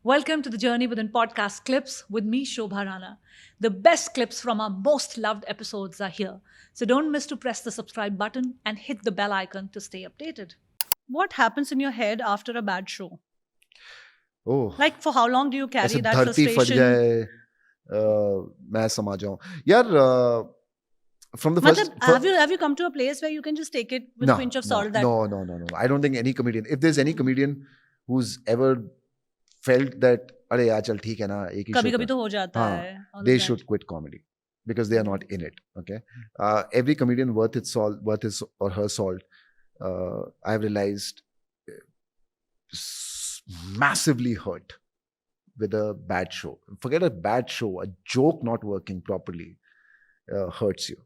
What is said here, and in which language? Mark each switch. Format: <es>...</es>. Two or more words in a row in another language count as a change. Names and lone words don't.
<en>Welcome to the Journey Within Podcast Clips with me, Shobha Rana. The best clips from our most loved episodes are here. So don't miss to press the subscribe button and hit the bell icon to stay updated. What happens in your head after a bad show? ओह Like, for how long do you</en> <hi>ऐसे</hi> <en>carry that</en> <hi>धरती फट</hi> <en>frustration?</en> <hi>जाए मैं समा जाऊं यार</hi> <en>from the first Matlab, have you come to a place where you can just take it with a no pinch of no salt? That no I don't think any comedian, if there's any comedian who's ever felt that</en> <hi>अरे यार चल ठीक है ना एक ही कभी</hi> <en>show</en> <hi>कभी कर तो हो जाता हाँ है.</hi> <en>all of they that. should quit comedy because they are not in it. Okay, every comedian worth its salt, worth his or her salt, I've realized massively hurt with a bad show. Forget a bad show, a joke not working properly hurts you.</en>